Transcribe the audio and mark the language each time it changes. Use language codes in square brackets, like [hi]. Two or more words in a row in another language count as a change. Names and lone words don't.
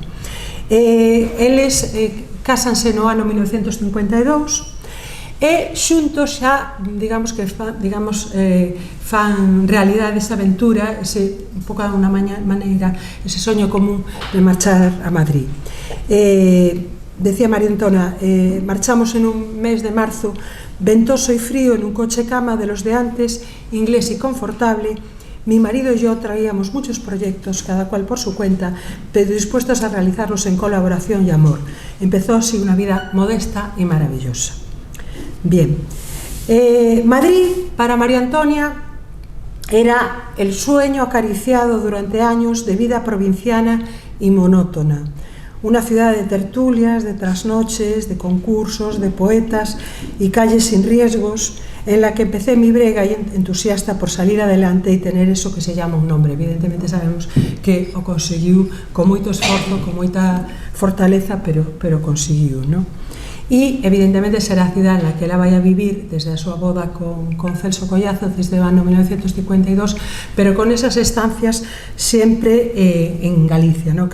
[gl] Eles cásanse no ano 1952 e xuntos xa, digamos que fan realidade esa aventura, un pouco de unha maneira, ese soño común de marchar a Madrid. [es] Decía María Antonia, marchamos en un mes de marzo ventoso y frío en un coche cama de los de antes, inglés y confortable. Mi marido y yo traíamos muchos proyectos, cada cual por su cuenta, pero dispuestos a realizarlos en colaboración y amor. Empezó así una vida modesta y maravillosa. Bien, Madrid para María Antonia era el sueño acariciado durante años de vida provinciana y monótona. Una ciudad de tertulias, de trasnoches, de concursos, de poetas y calles sin riesgos, en la que empecé mi brega y entusiasta por salir adelante y tener eso que se llama un nombre. [gl] Evidentemente sabemos que o conseguiu con moito esforzo, con moita fortaleza, pero conseguiu, ¿no? E evidentemente será a cidade na que ela vai a vivir desde a súa boda con Celso Collazo desde o ano 1952, pero con esas estancias sempre en Galicia, ¿no?